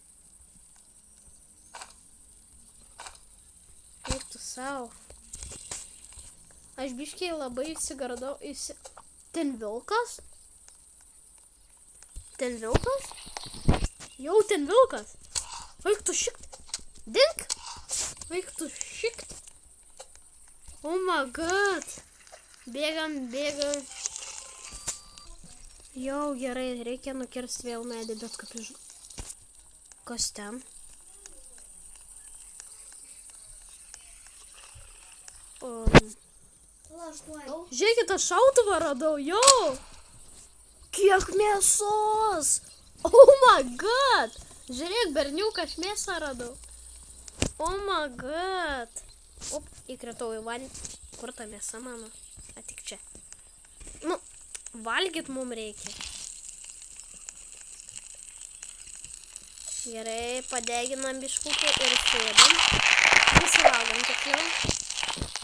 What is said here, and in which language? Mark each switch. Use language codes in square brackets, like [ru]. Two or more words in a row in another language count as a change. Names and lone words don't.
[lt] Kaip tu savo. Aš biškiai labai įsigardau. Ten vilkas? Ten vilkas? Jau ten vilkas. Vaik tu šikt. Dink. Vaik tu šikt. [en] Oh my god. [lt] Bėgam. Jau gerai, reikia nukirsti vėl medį, bet kaip iš... Kas ten? Žiūrėkit, aš šautuvą radau, jau! Kiek mėsos! [en] Oh my god! [lt] Žiūrėk, berniuką, aš mėsą radau. [en] Oh my god! Op, [lt] įkritau į vandenį. Kur ta mėsa mano? Atik čia. Nu, valgyt mums reikia. Gerai, padeginam biškutį ir sėdam. Visi valgom tiksliau.